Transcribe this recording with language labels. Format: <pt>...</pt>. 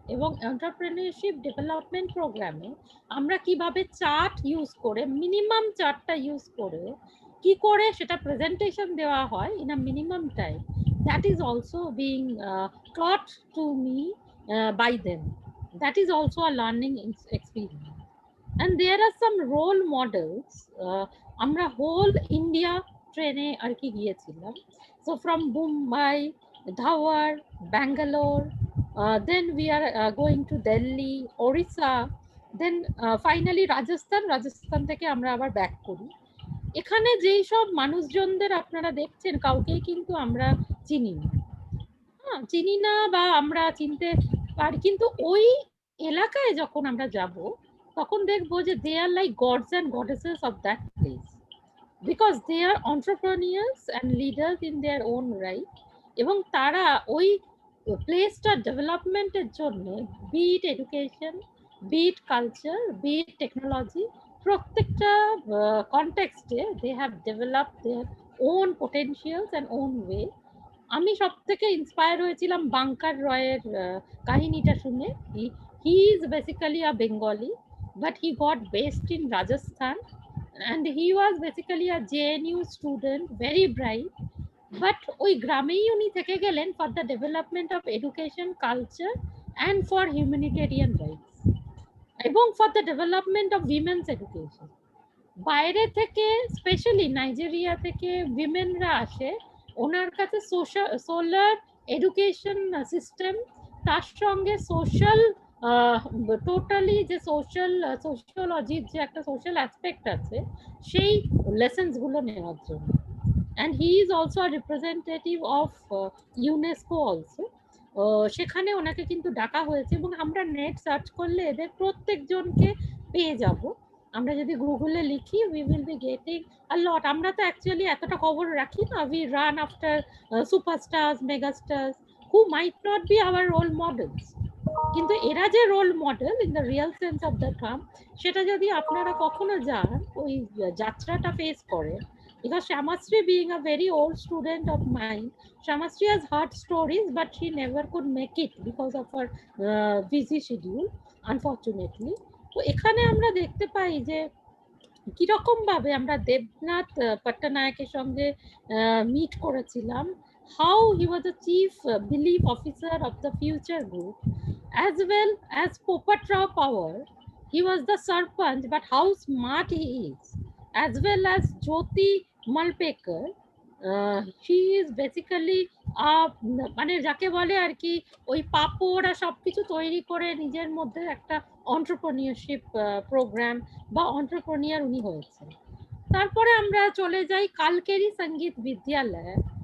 <bn>এবং entrepreneurship development প্রোগ্রামে আমরা কিভাবে চার্ট ইউজ করে, মিনিমাম চার্টটা ইউজ করে কি করে সেটা প্রেজেন্টেশন দেওয়া হয়</bn> <en>In a minimum time, that is also being taught to me by them. That is also a learning experience. And there are some role models.</en> <bn>আমরা হোল ইন্ডিয়া ট্রেনে আর কি গিয়েছিলাম।</bn> <en>so from Mumbai, Dharwar, Bangalore, then we are going to Delhi, Orissa, then finally Rajasthan</en> <bn>থেকে আমরা আবার back করি। এখানে যেই সব মানুষজনদের আপনারা দেখছেন, কাউকেই কিন্তু আমরা চিনি না, চিনি না বা আমরা চিনতে পারি, কিন্তু ওই এলাকায় যখন আমরা যাব তখন দেখবো যে</bn> <en>They are like gods and goddesses of that place, because they are entrepreneurs and leaders in their own right.</en> <bn>এবং তারা ওই প্লেসটার ডেভেলপমেন্টের জন্য,</bn> <en>be it education, be it culture, be it technology,</en> <bn>প্রত্যেকটা কনটেক্সটে</bn> <en>They have developed their own potentials and own way.</en> <bn>আমি সব থেকে ইন্সপায়ার হয়েছিলাম বাঙ্কার রয়ের কাহিনীটা শুনে।</bn> <en>he is basically a Bengali, but he got based in Rajasthan, and he was basically a JNU student, very bright, but</en> <bn>ওই গ্রামেই উনি থেকে গেলেন</bn> <en>for the development of education, culture and for humanitarian rights এবং for the development of women's education।</en> <bn>বাইরে থেকে specially Nigeria থেকে উইমেনরা আসে ওনার কাছে, সোলার এডুকেশন সিস্টেম, তার সঙ্গে সোশ্যাল, টোটালি যে সোশিওলজির যে একটা সোশ্যাল অ্যাসপেক্ট আছে, সেই লেসেন্সগুলো নেওয়ার জন্য।</bn> <en>And he is also a representative of UNESCO also.</en> <bn>সেখানে ওনাকে কিন্তু ডাকা হয়েছে এবং আমরা নেট সার্চ করলে এদের প্রত্যেকজনকে পেয়ে যাব। আমরা যদি গুগলে লিখি</bn> <en>We will be getting a lot.</en> <bn>আমরা তো অ্যাকচুয়ালি এতটা খবর রাখি না,</bn> <en>we run after superstars, megastars who might not be our role models,</en> <bn>কিন্তু এরা যে role model</bn> <en>in the real sense of the term,</en> <bn>সেটা যদি আপনারা কখনো যান, ওই যাত্রাটা ফেস করেন।</bn> <en>Because Shamasri, being a very old student of mine, Shamasri has heard stories, but she never could make it because of her busy schedule, unfortunately.</en> <bn>তো এখানে আমরা দেখতে পাই যে কিরকম ভাবে আমরা দেবনাথ পট্টনায়কের সঙ্গে মিট করেছিলাম,</bn> <en>how he was the chief belief officer of the future group, as well as Popatrao Power. He was the sarpanch, but how smart he is, as well as Jyoti Malpekar. She is basically</en> <bn>মানে যাকে বলে আর কি ওই পাপড় আর সবকিছু তৈরি করে নিজের মধ্যে একটা এন্টারপ্রেনিয়রশিপ প্রোগ্রাম বা এন্টারপ্রেনিয়র উনি হয়েছে। তারপরে আমরা চলে যাই কালকেরি সঙ্গীত বিদ্যালয়।</bn>